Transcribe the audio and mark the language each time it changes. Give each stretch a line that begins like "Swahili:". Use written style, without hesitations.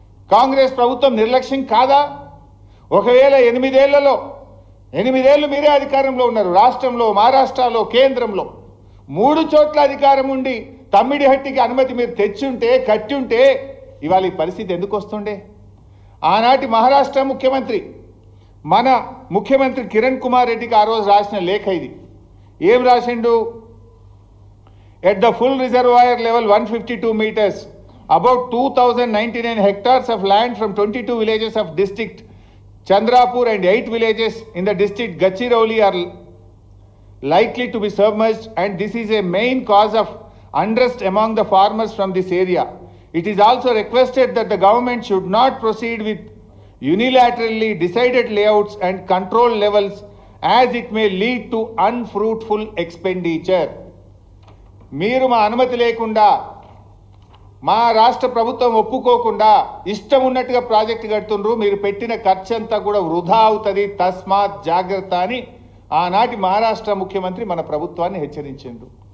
Telugu: కాంగ్రెస్ ప్రభుత్వం నిర్లక్ష్యం కాదా? ఒకవేళ 8 ఏళ్లలో 8 ఏళ్ళు మీరే అధికారంలో ఉన్నారు, రాష్ట్రంలో, మహారాష్ట్రలో, కేంద్రంలో మూడు చోట్ల అధికారం ఉండి తమ్మిడిహట్టికి అనుమతి మీరు తెచ్చుంటే, కట్టుంటే ఇవాళ ఈ పరిస్థితి ఎందుకు వస్తుండే? ఆనాటి మహారాష్ట్ర ముఖ్యమంత్రి, మన ముఖ్యమంత్రి కిరణ్ కుమార్ రెడ్డికి ఆ రోజు రాసిన లేఖ ఇది. ఏం రాసిండు?
English: At the full reservoir level 152 meters, about 2099 hectares of land from 22 villages of district Chandrapur and 8 villages in the district Gadchiroli are likely to be submerged, and this is a main cause of unrest among the farmers from this area. It is also requested that the government should not proceed with unilaterally decided layouts and control levels, as it may lead to unfruitful expenditure.
Telugu: మీరు మా అనుమతి లేకుండా, మా రాష్ట్ర ప్రభుత్వం ఒప్పుకోకుండా ఇష్టం ఉన్నట్టుగా ప్రాజెక్టు కడుతుండ్రు, మీరు పెట్టిన ఖర్చు అంతా కూడా వృధా అవుతుంది, తస్మాత్ జాగ్రత్త అని ఆనాటి మహారాష్ట్ర ముఖ్యమంత్రి మన ప్రభుత్వాన్ని హెచ్చరించిండు.